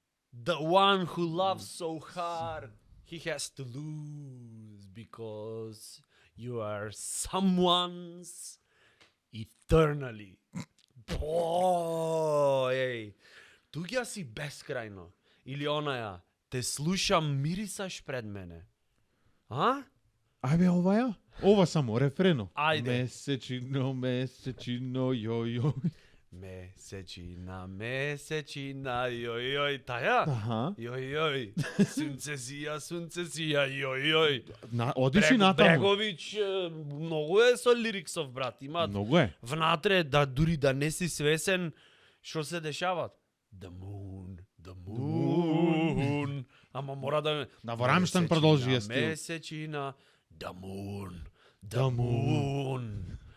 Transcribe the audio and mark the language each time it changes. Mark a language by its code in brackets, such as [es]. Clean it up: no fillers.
[en] The one who loves so hard, he has to lose because you are someone's eternally. [mk] Еј, туѓа си бескрајно. Или онаја, те слушам, мирисаш пред мене. А? Ајбе, ова ја? Ова само, рефрено. Ајде. Месечино, јој. Месечина, месечина, јој, таја? Аха. Јој, сунце сија, јој. Одиш и натаму. Брегович многу е со лириксов, брат. Имат Многу е. внатре да дури да не си свесен што се дешават. [en] The moon. [mk] Ама мора да Да, во Рамштайн продолжи е стил. Месечина, [en] the moon.